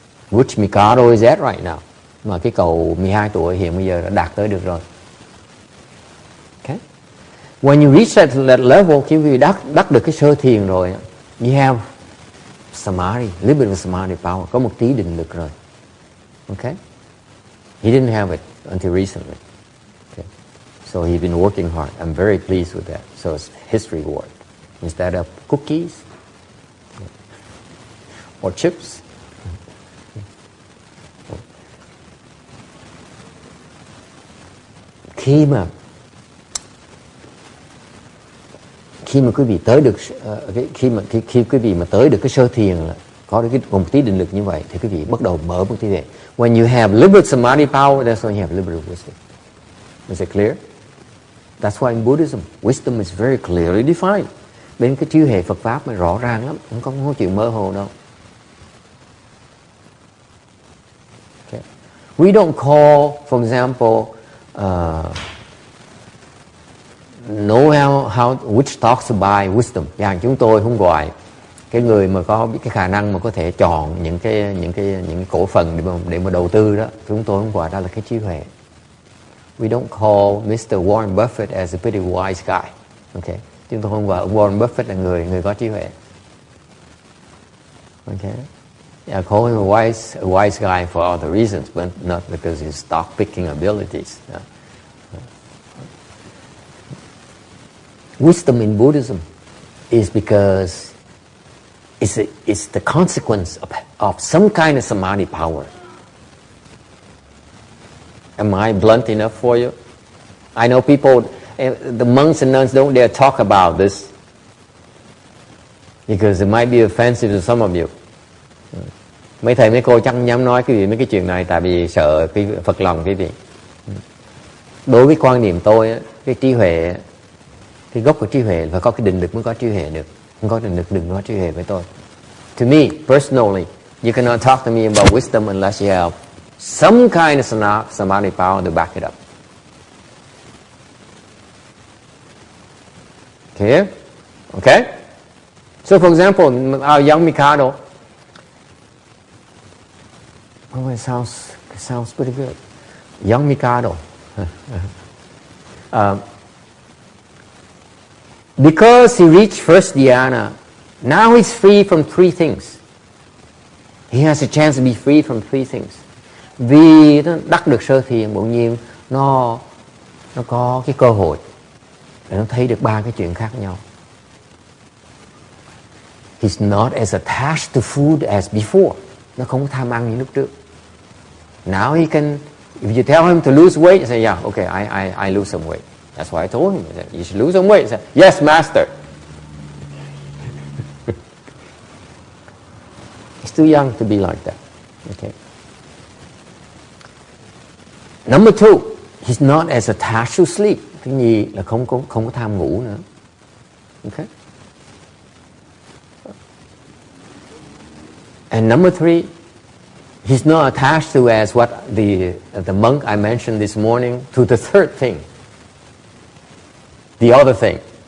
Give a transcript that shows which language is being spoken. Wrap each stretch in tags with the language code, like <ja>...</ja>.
<en>Which Mikado is at right now.</en> <vi>Mà cái cậu 12 tuổi hiện bây giờ đã đạt tới được rồi.</vi> <en>When you reach that level,</en> <vi>khi quý vị đắc được cái sơ thiền rồi,</vi> <en>you have samadhi, a little bit of samadhi power,</en> <vi>có một tí định lực rồi.</vi> <en>Okay? He didn't have it until recently. Okay? So he's been working hard. I'm very pleased with that. So it's his reward. Instead of cookies or chips.</en> <vi>Khi mà quý vị tới được khi quý vị mà tới được cái sơ thiền là có được một tí định lực như vậy thì quý vị bắt đầu mở một tí về.</vi> <en>When you have limited samadhi power, that's when you have limited wisdom. Is it clear? That's why in Buddhism, wisdom is very clearly defined.</en> <vi>Bên cái chiếu hệ Phật pháp mà rõ ràng lắm, không có chuyện mơ hồ đâu.</vi> <en>Okay. We don't call, for example, know how which talks by wisdom.</en> <vi>Dạng chúng tôi không gọi cái người mà có cái khả năng mà có thể chọn những cái cổ phần để mà đầu tư đó, chúng tôi không gọi đó là cái trí huệ.</vi> <en>We don't call Mr. Warren Buffett as a pretty wise guy. Okay.</en> <vi>Chúng tôi không gọi ông Warren Buffett là người có trí huệ.</vi> <en>Okay. I call him a wise guy for other reasons, but not because his stock picking abilities. No. Wisdom in Buddhism is because it's the consequence of some kind of samadhi power. Am I blunt enough for you? I know people, the monks and nuns don't dare talk about this because it might be offensive to some of you.</en> <vi>Mấy thầy mấy cô chắc không dám nói mấy cái chuyện này tại vì sợ cái phật lòng quý vị. Đối với quan niệm tôi, cái trí huệ, cái gốc của trí huệ phải có cái định lực mới có trí huệ được. Không có định lực đừng có trí huệ với tôi.</vi> <en>To me, personally, you cannot talk to me about wisdom unless you have some kind of samadhi power to back it up. Clear? Okay? So for example, our young Mikado, oh, it sounds pretty good. Young Mikado. Because he reached first dhyana, now he's free from three things. He has a chance to be free from three things.</en> <vi>Vì nó đắc được sơ thiền, bỗng nhiên nó có cái cơ hội để nó thấy được ba cái chuyện khác nhau.</vi> <en>He's not as attached to food as before.</en> <vi>Nó không có tham ăn như lúc trước.</vi> <en>Now he can, if you tell him to lose weight, he say, yeah, okay, I lose some weight. That's why I told him, you should lose some weight. He said, yes, master. He's too young to be like that. Okay. Number two, he's not as attached to sleep.</en> <vi>Thứ nhì là không có tham ngủ nữa.</vi> <en>Okay. And number three, he's not attached to as what the monk I mentioned this morning to the third thing. The other thing.</en>